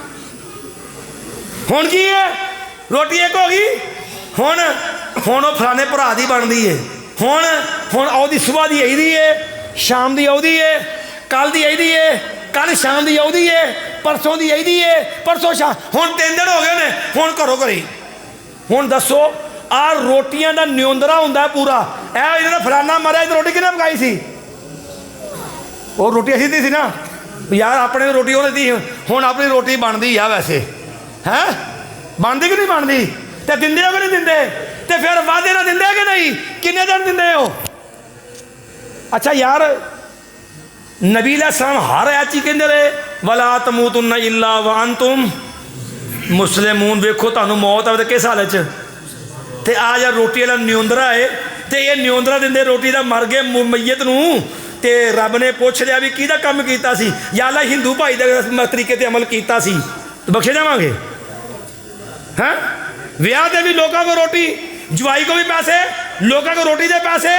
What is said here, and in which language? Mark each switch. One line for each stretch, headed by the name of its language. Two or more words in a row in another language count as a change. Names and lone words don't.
Punjabi: ਹੁਣ ਕੀ ਹੈ ਰੋਟੀ ਇੱਕ ਹੋ ਗਈ, ਹੁਣ ਹੁਣ ਫਲਾਣੇ ਭਰਾ ਦੀ ਬਣਦੀ ਹੈ, ਹੁਣ ਔਂਦੀ ਸੁਬ੍ਹਾ ਕੀ ਆਈ ਦੀ ਹੈ, ਸ਼ਾਮ ਕੀ ਔਂਦੀ ਹੈ, ਕੱਲ੍ਹ ਕੀ ਆਈ ਦੀ ਹੈ, ਕੱਲ੍ਹ ਸ਼ਾਮ ਕੀ ਔਂਦੀ ਹੈ, ਪਰਸੋਂ ਕੀ ਆਈ ਦੀ ਹੈ, ਪਰਸੋਂ ਸ਼ਾਮ, ਹੁਣ 3 ਦਿਨ ਹੋ ਗਏ ਨੇ, ਹੁਣ ਘਰੋਂ ਘਰੀ ਹੁਣ ਦੱਸੋ ਆ ਰੋਟੀਆਂ ਦਾ ਨਿਉਂਦਰਾ ਹੁੰਦਾ ਪੂਰਾ। ਇਹ ਇਹਨਾਂ ਦਾ ਫਲਾਨਾ ਮਰਿਆ, ਇਹ ਰੋਟੀ ਕਿਹਨੇ ਪਕਾਈ ਸੀ? ਉਹ ਰੋਟੀ ਅਸੀਂ ਦਿੱਤੀ ਸੀ ਨਾ ਯਾਰ, ਆਪਣੇ ਰੋਟੀ ਉਹਨੇ ਦਿੱਤੀ। ਹੁਣ ਆਪਣੀ ਰੋਟੀ ਬਣਦੀ ਆ ਵੈਸੇ, ਹੈ ਬਣਦੀ ਕਿ ਨਹੀਂ ਬਣਦੀ? ਤੇ ਦਿੰਦੇ ਹੋ ਕਿ ਨਹੀਂ ਦਿੰਦੇ? ਤੇ ਫਿਰ ਵਾਅਦੇ ਨਾਲ ਦਿੰਦੇ ਕਿ ਨਹੀਂ? ਕਿੰਨੇ ਦਿਨ ਦਿੰਦੇ ਹੋ? ਅੱਛਾ ਯਾਰ, ਨਬੀ
Arabic: عليه السلام
Punjabi: ਹਰ ਐਤ 'ਚ ਕਹਿੰਦੇ ਰਹੇ
Arabic: ولا تموتن إلا وأنتم مسلمون.
Punjabi: ਵੇਖੋ ਤੁਹਾਨੂੰ ਮੌਤ ਆਵੇ ਕਿਸ ਹਾਲਤ 'ਚ। ਤੇ ਆ ਯਾਰ ਰੋਟੀ ਵਾਲਾ ਨਿਉਂਦਰਾ ਹੈ, ਤੇ ਇਹ ਨਿਉਂਦਰਾ ਦਿੰਦੇ ਰੋਟੀ ਦਾ, ਮਰ ਗਏ ਮਈਤ ਨੂੰ। ਤੇ ਰੱਬ ਨੇ ਪੁੱਛ ਲਿਆ ਵੀ ਕਿਹਦਾ ਕੰਮ ਕੀਤਾ ਸੀ? ਯਾ ਅੱਲਾ ਹਿੰਦੂ ਭਾਈ ਦੇ ਤਰੀਕੇ 'ਤੇ ਅਮਲ ਕੀਤਾ ਸੀ, ਬਖਸ਼ੇ ਜਾਵਾਂਗੇ। ਹੈਂ ਵਿਆਹ ਦੇ ਵੀ ਲੋਕਾਂ ਕੋਲ ਰੋਟੀ, ਜਵਾਈ ਕੋ ਵੀ ਪੈਸੇ, ਲੋਕਾਂ ਕੋਲ ਰੋਟੀ ਦੇ ਪੈਸੇ।